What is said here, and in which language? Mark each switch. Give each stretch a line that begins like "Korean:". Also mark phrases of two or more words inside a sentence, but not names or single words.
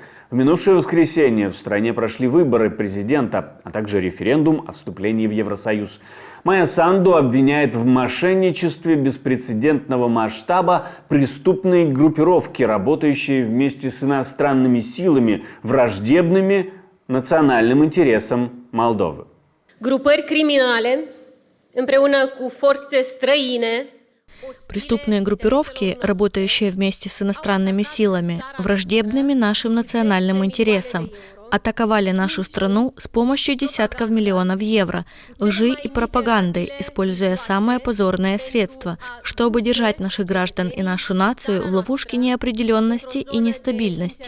Russian: В минувшее воскресенье в стране прошли выборы президента, а также референдум о вступлении в Евросоюз. Майя Санду обвиняет в мошенничестве беспрецедентного масштаба преступные группировки, работающие вместе с иностранными силами, враждебными национальным интересам Молдовы.
Romanian: Групări criminale, împreună cu forțe străine.
Russian: Преступные группировки, работающие вместе с иностранными силами, враждебными нашим национальным интересам, атаковали нашу страну с помощью десятков миллионов евро, лжи и пропаганды, используя самые позорные средства, чтобы держать наших граждан и нашу нацию в ловушке неопределенности и нестабильности.